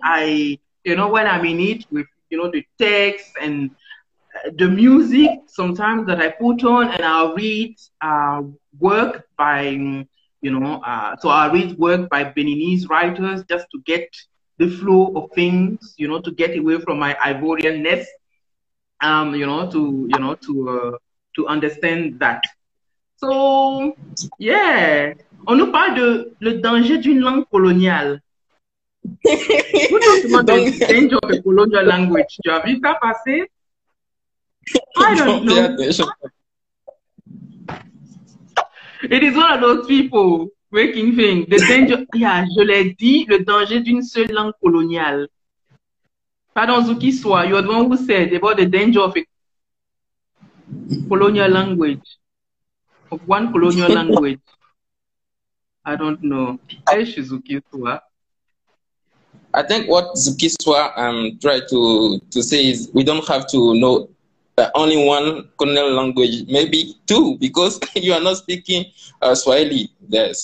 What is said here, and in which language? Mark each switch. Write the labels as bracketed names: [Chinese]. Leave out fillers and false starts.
[English] When I'm in it with, the text and the music sometimes that I put on, and I'll read work by, so I'll read work by Beninese writers just to get the flow of things, to get away from my Ivorianness, to understand that. So, yeah. [French] On nous parle de le danger d'une langue coloniale. [English] Who talks about the danger of a colonial language? [French] Tu as vu ça passer? [English] I don't know. It is one of those people making things. The danger, yeah, [French] je l'ai dit, le danger d'une seule langue coloniale. [English] Pardon, Zuki Swa, you're the one who said about the danger of a colonial language, of one colonial language. I don't know. Hey, Zuki Swa. I think what Zuki Swa tried to say is we don't have to know only one colonial language, maybe two, because you are not speaking Swahili there.